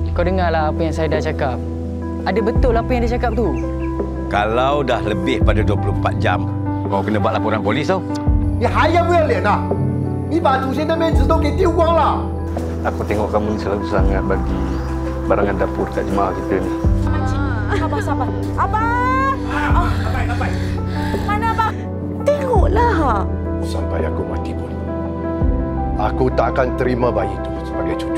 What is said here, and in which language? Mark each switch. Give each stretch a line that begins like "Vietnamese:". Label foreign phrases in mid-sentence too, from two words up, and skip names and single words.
Malay: Kau dengarlah apa yang saya dah cakap. Ada betul apa yang dia cakap tu? Kalau dah lebih pada 24 jam, kau kena buat laporan polis tau.
Chinese: 你还要不要脸啊？你把祖先的面子都给丢光了。
Malay: Aku tengok kamu ni selalu sangat bagi barangan dapur kat jemaah kita ni. Sabar, sabar. Abang! Abang! Mana abang? Tengoklah. Sampai aku mati pun, aku tak akan terima bayi itu sebagai cucu.